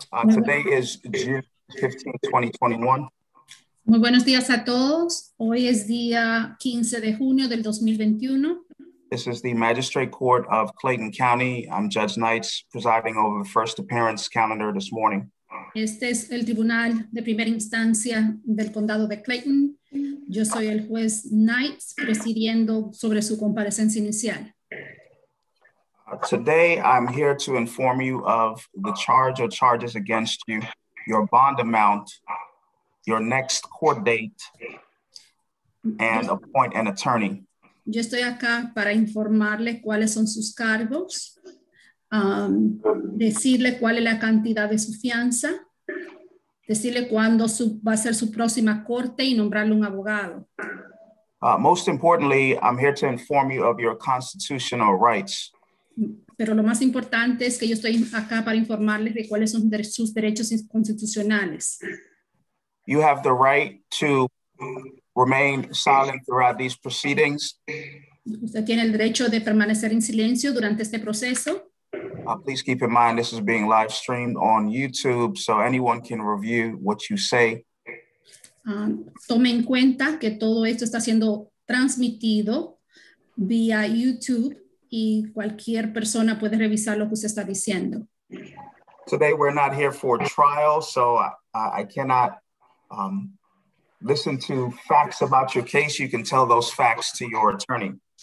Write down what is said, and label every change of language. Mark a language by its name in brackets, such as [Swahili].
[English] Today is June 15, 2021. [Spanish] Muy buenos días a todos. Hoy es día 15 de junio del 2021. [English] This is the Magistrate Court of Clayton County. I'm Judge Knights, presiding over the first appearance calendar this morning. [Spanish] Este es el Tribunal de Primera Instancia del Condado de Clayton. Yo soy el juez Knights, presidiendo sobre su comparecencia inicial. [English] Today, I'm here to inform you of the charge or charges against you, your bond amount, your next court date, and appoint an attorney. [Spanish] Yo estoy acá para informarle cuáles son sus cargos, decirle cuál es la cantidad de su fianza, decirle cuándo va a ser su próxima corte y nombrarle un abogado. [English] Most importantly, I'm here to inform you of your constitutional rights. [Spanish] Pero lo más importante es que yo estoy acá para informarles de cuáles son sus derechos constitucionales. [English] You have the right to remain silent throughout these proceedings. [Spanish] Usted tiene el derecho de permanecer en silencio durante este proceso. [English] Please keep in mind this is being live streamed on YouTube, so anyone can review what you say. [Spanish] Tome en cuenta que todo esto está siendo transmitido vía YouTube y cualquier persona puede revisar lo que usted está diciendo. [English] Today we're not here for trial, so I cannot listen to facts about your case. You can tell those facts to your attorney.